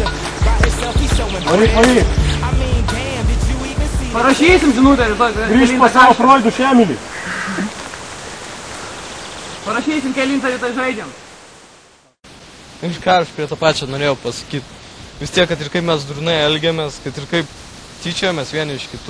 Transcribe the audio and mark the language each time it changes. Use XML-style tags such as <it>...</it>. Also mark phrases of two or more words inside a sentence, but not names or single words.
<en>By himself, he's so impressed. I mean, damn, did you even see?</en> <lt>Parašysim žinutę rytoj. Grįžk pas savo Freudų šemilį. Parašysim kelintą rytoj žaidžiam. Ir ką aš prie to pačio norėjau pasakyti. Vis tiek, kad ir kaip mes durnai elgiamės, kad ir kaip tyčiojamės vieni iš kitų.</lt>